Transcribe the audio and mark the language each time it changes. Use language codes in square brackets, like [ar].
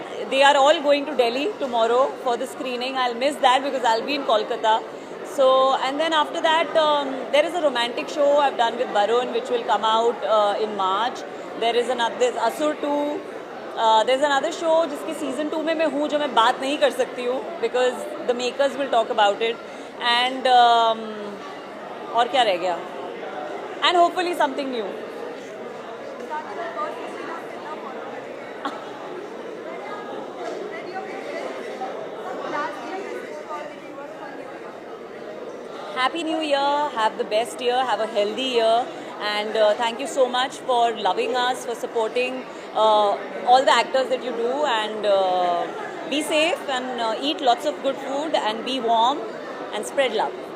[en] They are all going to Delhi tomorrow for the screening. I'll miss that because I'll be in Kolkata. So, and then after that, there is a romantic show I've done with Varun, which will come out in March. There's Asur 2. There's another show [hi] जिसकी season 2 में मैं हूँ, जो मैं बात नहीं कर सकती हूँ [en] because the makers will talk about it. And [hi] और क्या रह गया? [en] And hopefully something new. Happy New Year, have the best year, have a healthy year, and thank you so much for loving us, for supporting all the actors that you do, and be safe and eat lots of good food and be warm and spread love.